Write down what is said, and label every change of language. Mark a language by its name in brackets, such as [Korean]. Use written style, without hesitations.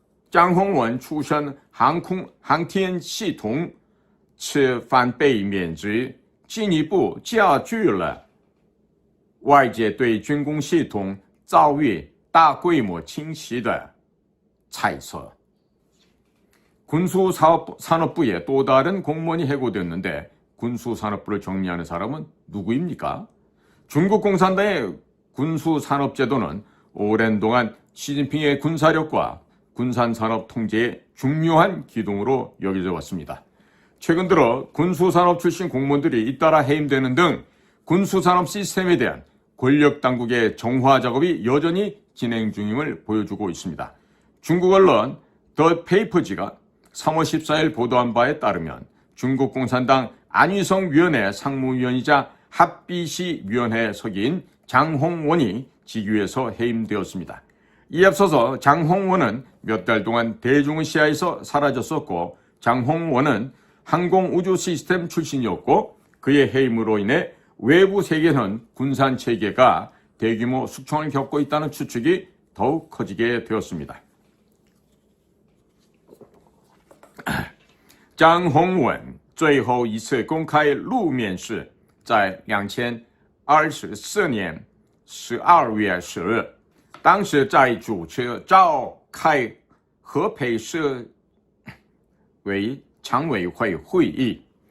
[Chinese] 张宏文出身航天系统，此番被免职，进一步加剧了外界对军工系统遭遇大规模侵袭的猜测. [Korean] 군수산업부에 또 다른 공무원이 해고됐는데 군수산업부를 정리하는 사람은 누구입니까? 중국 공산당의 군수산업제도는 오랜 동안 시진핑의 군사력과 군산산업 통제의 중요한 기둥으로 여겨져 왔습니다. 최근 들어 군수산업 출신 공무원들이 잇따라 해임되는 등 군수산업 시스템에 대한 권력당국의 정화 작업이 여전히 진행 중임을 보여주고 있습니다. 중국 언론 더 페이퍼지가 3월 14일 보도한 바에 따르면 중국 공산당 안위성위원회 상무위원이자 합비시위원회 석인 장홍원이 직위에서 해임되었습니다. 이에 앞서서 장홍원은 몇 달 동안 대중의 시야에서 사라졌었고, 장홍원은 항공우주 시스템 출신이었고, 그의 해임으로 인해 외부 세계는 군산 체계가 대규모 숙청을 겪고 있다는 추측이 더욱 커지게 되었습니다. [Chinese] 张宏文最后一次公开露面是在2024年12月10日，当时在主持召开合肥市常委会会议。